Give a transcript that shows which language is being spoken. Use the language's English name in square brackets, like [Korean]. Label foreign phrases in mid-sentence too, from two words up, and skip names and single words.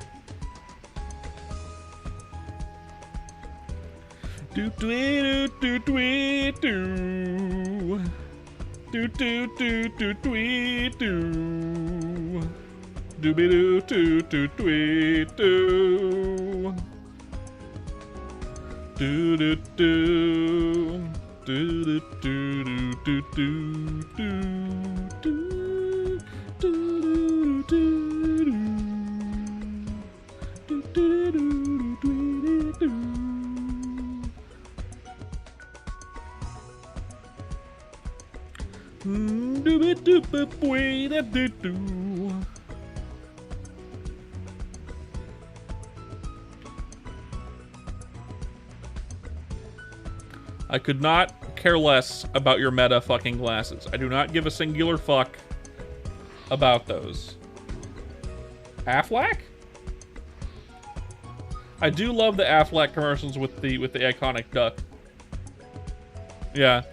[English] Do do do do do do do do do do do. Dooby doo doo doo doo doo. Do do do do do do do do do do do do. Dooby doop boy da doo doo. I could not care less about your meta fucking glasses. I do not give a singular fuck about those. Aflac? I do love the Aflac commercials with the iconic duck. Yeah.